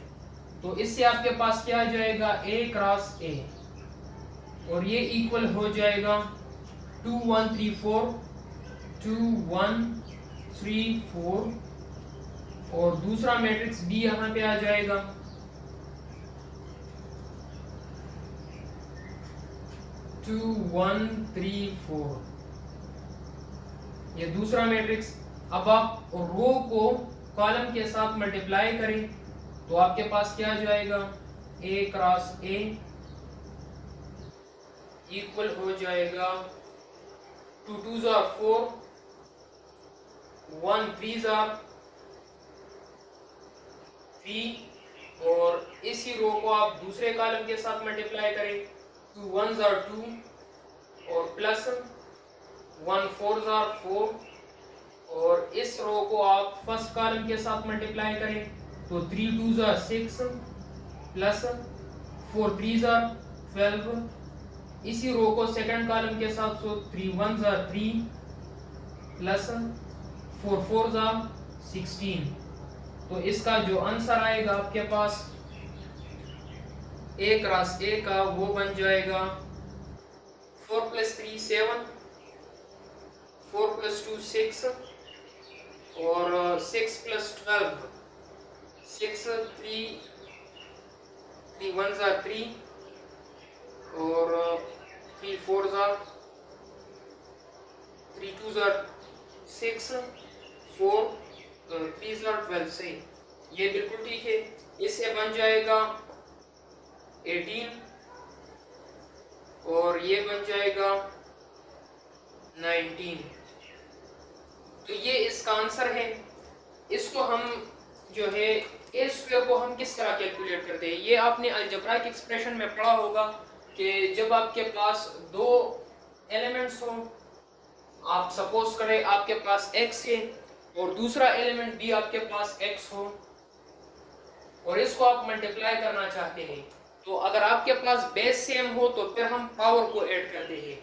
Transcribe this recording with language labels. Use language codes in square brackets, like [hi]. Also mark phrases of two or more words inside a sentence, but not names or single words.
[hi] तो इससे आपके पास क्या आ जाएगा, [en] A cross A, [hi] और ये इक्वल हो जाएगा 2 1 3 4 2 1 3 4, और दूसरा मैट्रिक्स बी यहाँ पे आ जाएगा 2 1 3 4, ये दूसरा मैट्रिक्स। अब आप रो को कॉलम के साथ मल्टीप्लाई करें तो आपके पास क्या आ जाएगा, [en] A cross A [hi] इक्वल हो जाएगा 2 [en] 2s are 4, 1 3s are 3, [hi] और इसी रो को आप दूसरे कॉलम के साथ मल्टीप्लाई करें, 2 [en] 1s are 2, [hi] और प्लस 1 [en] 4s are 4, [hi] और इस रो को आप [en] first column [hi] के साथ मल्टीप्लाई करें तो 3 [en] 2s are 6 [hi] प्लस 4 [en] 3s are 12, [hi] इसी रो को [en] second column [hi] के साथ तो 3 [en] 1s are 3 [hi] प्लस 4 [en] 4s are 16। [hi] तो इसका जो आंसर आएगा आपके पास [en] A cross A [hi] का वो बन जाएगा 4 + 3 7, 4 + 2 6, और 6 + 12 6 3 3 [en] 1s are 3, [hi] और 3 [en] 4s are 3 2s are 6, [hi] 4 [en] 3s are 12 [hi] से ये बिल्कुल ठीक है। इससे बन जाएगा 18, और ये बन जाएगा 19। तो ये इसका आंसर है। इसको हम जो है [en] A square [hi] को हम किस तरह कैलकुलेट करते हैं, ये आपने [en] algebraic expression [hi] में पढ़ा होगा कि जब आपके पास दो एलिमेंट्स हो, आप सपोज करें आपके पास x है और दूसरा एलिमेंट भी आपके पास x हो, और इसको आप मल्टीप्लाई करना चाहते हैं, तो अगर आपके पास [en] base same [hi] हो तो फिर हम पावर को ऐड करते हैं।